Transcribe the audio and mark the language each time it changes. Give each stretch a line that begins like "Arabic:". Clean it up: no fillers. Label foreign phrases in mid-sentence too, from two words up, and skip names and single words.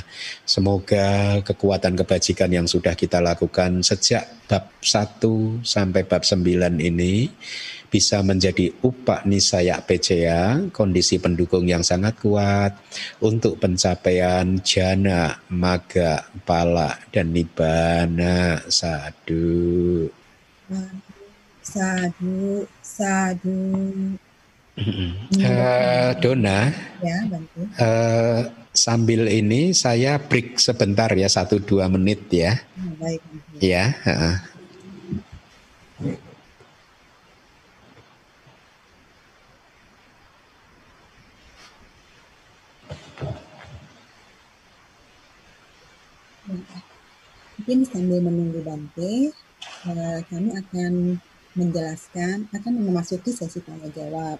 Indonesian: Semoga kekuatan kebajikan yang sudah kita lakukan sejak bab 1 sampai bab 9 ini bisa menjadi
Pali: upanisaya peceya,
Indonesian: kondisi pendukung yang sangat kuat untuk pencapaian jana, magga, pala, dan nibbana. Sadhu.
Pali: Sadhu, sadhu.
Indonesian: Dona, Ya, bantu. Sambil ini saya break sebentar ya, 1-2 menit ya. Baik. Ya. Mungkin sambil menunggu Bante, kami akan memasuki sesi tanya jawab.